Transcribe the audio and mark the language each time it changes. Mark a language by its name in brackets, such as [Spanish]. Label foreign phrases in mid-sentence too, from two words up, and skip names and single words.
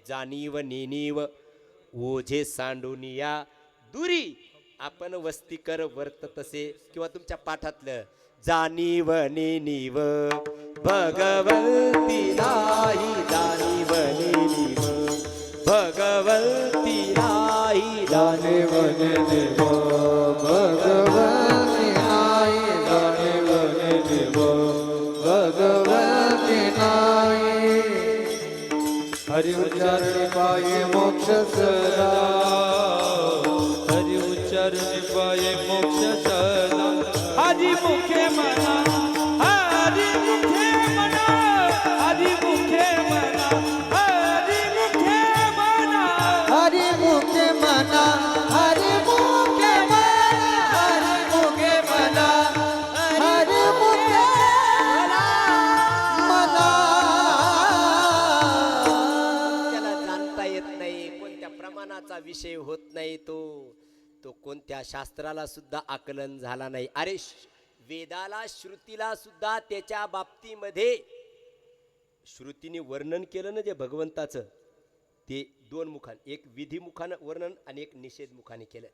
[Marathi] जाणीव नेनीव ओझे सांडूनिया दुरी, आपण वस्तीकर वर्त तसे, किंवा तुमच्या पाठातलं जाणीव नेनीव भगवंती नाही, जाणीव नेनीव भगवंती नाही, जाणीव नेनीव भगवंती नाही, जाणीव नेनीव भगवंती नाही. हरि उच्चारणे पाये मोक्ष सदा, हरी उच्चारणे पाये मोक्ष सदा. हरी मुखे म्हणा, हरी मुखे म्हणा, हरी मुखे म्हणा, हरी मुखे म्हणा. हरि मुखे मना, हरि मुखे मना, हरि मुखे मना, हरि मुखे मना. त्याला जाणता येत नाही, कोणत्या प्रमाणाचा विषय होत नाही, तो कोणत्या शास्त्राला सुद्धा आकलन झाला नाही. अरे वेदाला श्रुतीला सुद्धा त्याच्या बाबतीमध्ये श्रुतीने वर्णन केलं ना जे भगवंताचं, ते दोन मुखाने, एक विधी मुखानं वर्णन आणि एक निषेध मुखाने केलं.